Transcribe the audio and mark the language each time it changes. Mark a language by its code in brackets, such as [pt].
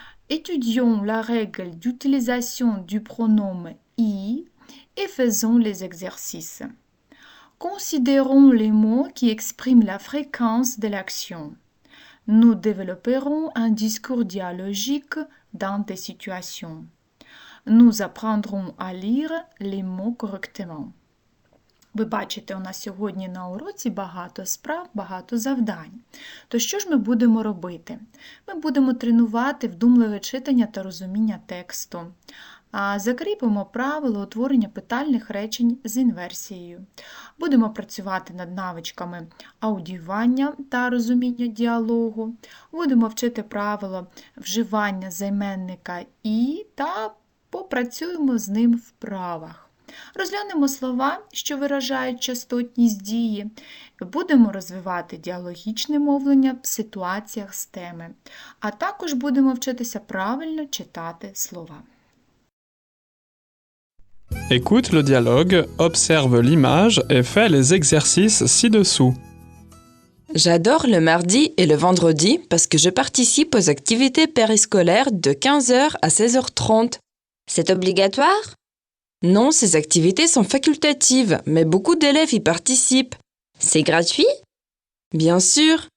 [fr] Étudions la règle d'utilisation du pronom I et faisons les exercices. Considérons les mots qui expriment la fréquence de l'action. Nous développerons un discours dialogique dans des situations. Nous apprendrons à lire les mots correctement. [uk] Ви бачите, у нас сьогодні на уроці багато справ, багато завдань. То що ж ми будемо робити? Ми будемо тренувати вдумливе читання та розуміння тексту. Закріпимо правило утворення питальних речень з інверсією. Будемо працювати над навичками аудіювання та розуміння діалогу. Будемо вчити правило вживання займенника «і» та попрацюємо з ним в вправах. Розглянемо слова, що виражають частотність дії. Будемо розвивати діалогічне мовлення в ситуаціях з теми. А також будемо вчитися правильно читати слова. [fr] Écoute le dialogue, observe l'image et fais les exercices ci-dessous. J'adore le mardi et le vendredi parce que je participe aux activités périscolaires de 15h à 16h30. C'est obligatoire? Non, ces activités sont facultatives, mais beaucoup d'élèves y participent. C'est gratuit? Bien sûr.